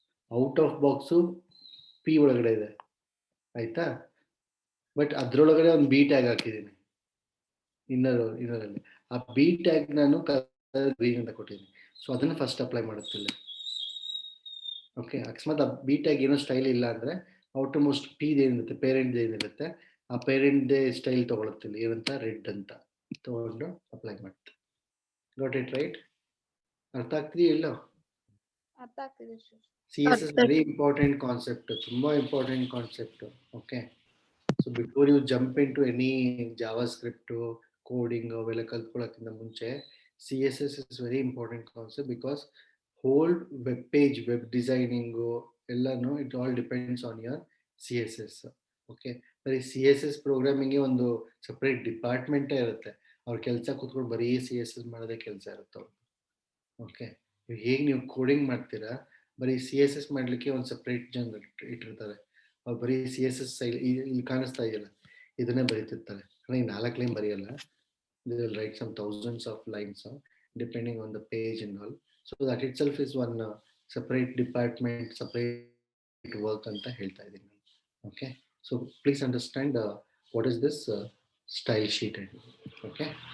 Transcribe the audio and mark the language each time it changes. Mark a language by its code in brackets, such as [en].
[kn] Out of box P ಒಳಗಡೆ ಇದೆ ಆಯ್ತಾ ಬಟ್ ಅದ್ರೊಳಗಡೆ ಒಂದು ಬಿ ಟ್ಯಾಗ್ ಹಾಕಿದ್ದೀನಿ ಇನ್ನರಲ್ಲಿ ಆ ಬಿ ಟ್ಯಾಗ್ ನಾನು ಗ್ರೀನ್ ಅಂತ ಕೊಟ್ಟಿದ್ದೀನಿ ಸೊ ಅದನ್ನ ಫಸ್ಟ್ ಅಪ್ಲೈ ಮಾಡುತ್ತಿಲ್ಲ ಓಕೆ ಅಕಸ್ಮಾತ್ ಆ ಬಿ ಟ್ಯಾಗ್ ಏನೋ ಸ್ಟೈಲ್ ಇಲ್ಲ ಅಂದ್ರೆ ಔಟರ್ ಮೋಸ್ಟ್ ಪಿ ಏನಿರುತ್ತೆ ಪೇರೆಂಟ್ ಏನಿರುತ್ತೆ ಆ ಪೇರೆಂಟ್ ಸ್ಟೈಲ್ ತಗೊಳುತ್ತಿಲ್ಲ ಏನಂತ ರೆಡ್ ಅಂತ ತಗೊಂಡು ಅಪ್ಲೈ ಮಾಡುತ್ತೆ ಗಾಟ್ ಇಟ್ ರೈಟ್ ಅರ್ಥ ಆಗ್ತಿದೆಯಾ ಇಲ್ಲ ಅರ್ಥ ಆಗ್ತಿದೆ sir. [en] CSS very important concept, [kn] ತುಂಬಾ [en] important concept. Okay, so before you jump into any JavaScript coding [kn] ಅವೆಲ್ಲ ಕಲ್ತ್ಕೊಳ್ಳೋಕ್ಕಿಂತ ಮುಂಚೆ [en] CSS is very important concept because whole web page web designing [kn] ಎಲ್ಲಾನು [en] it all depends on your CSS. [kn] Okay, ಬರೀ CSS programming ಒಂದು separate department ಇರುತ್ತೆ ಅವ್ರ ಕೆಲಸ ಕೂತ್ಕೊಂಡು ಬರೀ CSS ಮಾಡೋದೇ ಕೆಲಸ ಇರುತ್ತೆ. ಓಕೆ, ಹೇಗೆ ನೀವು ಕೋಡಿಂಗ್ ಮಾಡ್ತೀರಾ ಬರೀ CSS ಮಾಡ್ಲಿಕ್ಕೆ ಒಂದು ಸಪ್ರೇಟ್ ಜನ ಇಟ್ಟಿರ್ತಾರೆ ಅವ್ರು ಬರೀ CSS ಇಲ್ಲಿ ಕಾಣಿಸ್ತಾ ಇದೆಯಲ್ಲ ಇದನ್ನೇ ಬರೀತಿರ್ತಾರೆ ಈ 4 line ಬರೆಯಲ್ಲ [en] they will write some thousands of lines depending on the page and all so that itself is one separate department separate work [kn] ಅಂತ ಹೇಳ್ತಾ ಇದ್ದೀನಿ [en] okay so please understand what is this style sheet okay